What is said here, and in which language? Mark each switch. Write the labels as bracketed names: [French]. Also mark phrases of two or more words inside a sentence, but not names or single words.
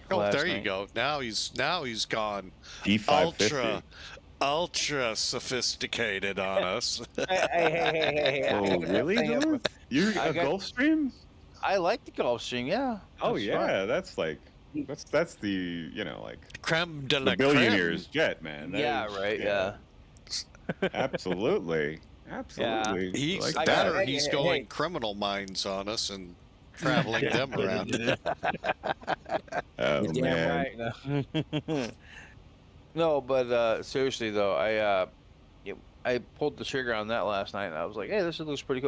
[English] Oh, there you go. Now he's gone G550. ultra sophisticated on us. Hey. Oh, really? You a Gulfstream? I like the Gulfstream. Yeah. Oh yeah, that's the [French] creme de la [English] billionaire's jet, man. Right. Yeah. Absolutely. Yeah. He's going Criminal Minds on us and traveling them around. Oh man. Right. No, but seriously though, I pulled the trigger on that last night, and I was like, "Hey, this looks pretty cool."